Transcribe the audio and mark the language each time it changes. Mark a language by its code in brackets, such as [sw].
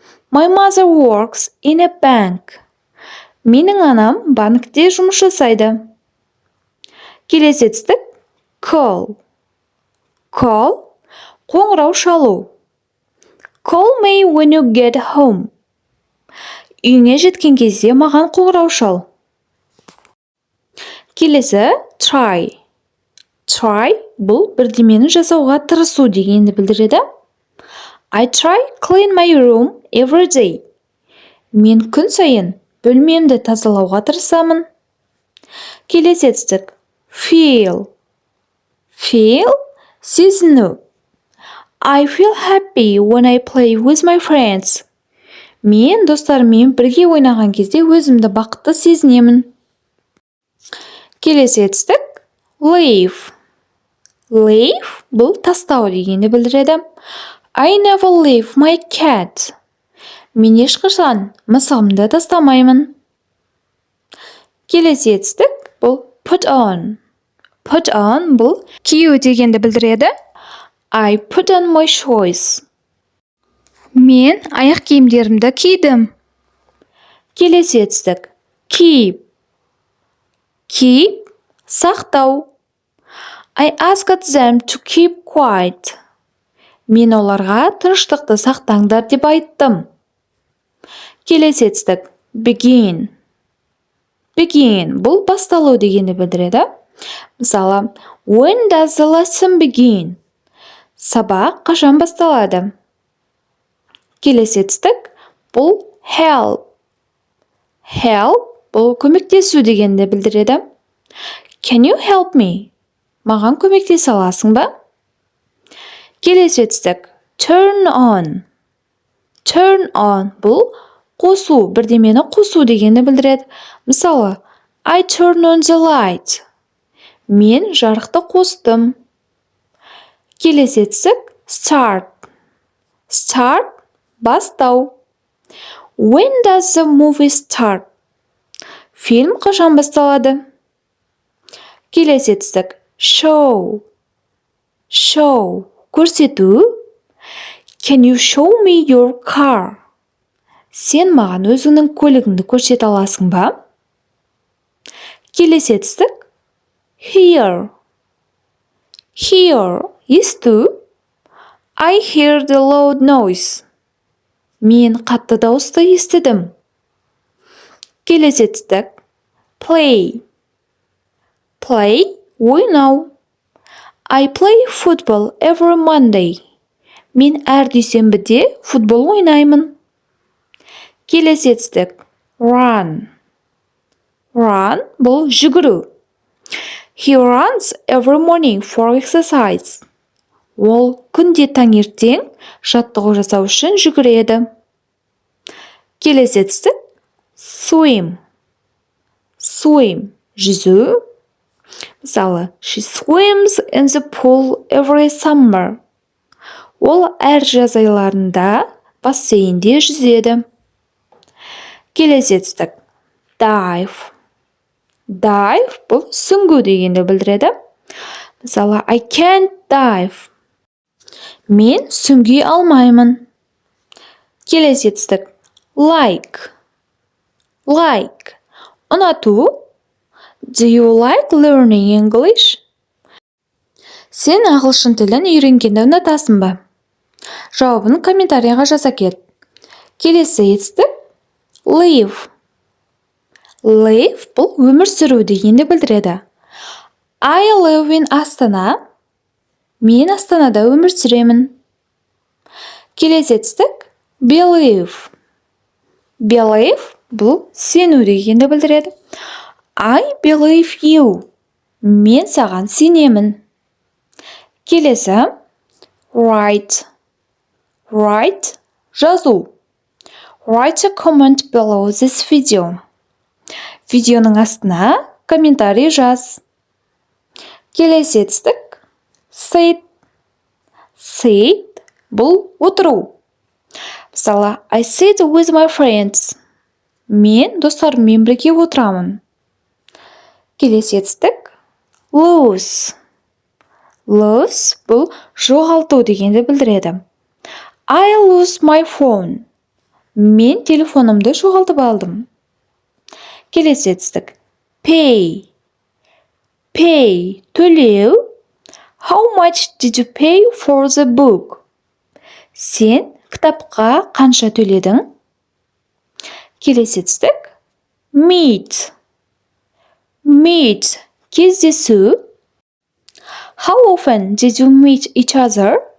[en] My mother works in a bank. [kk] Менің анам банкте жұмыс жасайды. Келесі жетістік call. Қоңырау шалу. [en] Call me when you get home. [kk] Үйіңе жеткен кезде маған қоңырау шал. Келесі try. Бұл бірдемені жасауға тырысу дегенді білдіреді. [en] I try clean my room every day. [kk] Мен күн сайын бөлмемді тазалауға тырысамын. Келесі жетістік feel. Сезіну. [en] I feel happy when I play with my friends. [kk] Мен достарыммен бірге ойнаған кезде өзімді бақытты сезінемін. Келесі жетістік leave. Бұл тастау дегенді білдіреді. [en] I never leave my cat. [kk] Мен ешқашан мысығымды тастамаймын. Келесі етістік бұл put on. Put on бұл кию дегенді білдіреді. [en] I put on my shoes. [kk] Мен аяқ киімдерімді кидім. Келесі етістік keep. Keep сақтау. [en] I asked them to keep quiet. [kk] Мен оларға тыныштықты сақтаңдар деп айттым. Келесі етістік begin. Begin бұл басталу дегенді білдіреді. [en] Мысалы, when does the lesson begin? [kk] Сабақ қашан басталады? Келесі етістік бұл help. Help бұл көмектесу дегенді білдіреді. [en] Can you help me? [kk] Маған көмектесе аласың ба? Келесі етістік turn on. Turn on бұл қосу, бірдемені қосу дегенді білдіреді. [en] Мысалы, I turn on the light. [kk] Мен жарықты қостым. Келесі етістік start. Start бастау. [en] When does the movie start? [kk] Фильм қашан басталады? Келесі етістік show. Show көрсету. [en] Can you show me your car? [kk] Сен маған өзіңнің көлігіңді көрсете аласың ба? Келесі етістік hear. [en] Hear есту. I hear the loud noise. [kk] Мен қатты дауысты естідім. Келесі етістік play. Play ойнау. [en] I play football every Monday. [kk] Мен әр дүйсенбіде футбол ойнаймын. Келесі етістік run. Run бұл жүгіру. [en] He runs every morning for exercise. [kk] Ол күнде таңертең жаттығу жасау үшін жүгіреді. Келесі етістік swim. Swim жүзу. [en] Мысалы, she swims in the pool every summer. [kk] Ол әр жаз айларында бассейнде жүзеді. Келесі етістік dive. Dive бұл сүңгу дегенді білдіреді. [en] Мысалы, I can't dive. [kk] Мен сүңги алмаймын. Келесі етістік like. Like ұнату. [en] Do you like learning English? [kk] Сен ағылшын тілін үйренгенді ұнатасың ба? Жауабын комментарийға жаза кет. Келесі етістік live. Live бұл өмір сүру дегенді білдіреді. [en] I live in Астана. [kk] Мен Астанада өмір сүремін. Келесі етістік believe. Believe бұл сену дегенді білдіреді. [en] I believe you. [kk] Мен саған сенемін. Келесі write. [en] Write жазу. Write a comment below this video. [kk] Видеоның астына комментарий жаз. Келесі етістік sit. Sit бұл отыру. [en] Мысалы, I sit with my friends. [kk] Мен достарыммен бірге отырамын. Келесі етістік lose. Lose бұл жоғалту дегенді білдіреді. [en] I lose my phone. [kk] Мен телефонымды жоғалтып алдым. Келесі етістік pay. Pay төлеу. [en] How much did you pay for the book? [kk] Сен кітапқа қанша төледің? Келесі етістік meet. Meet кездесу. [en] How often did you meet each other?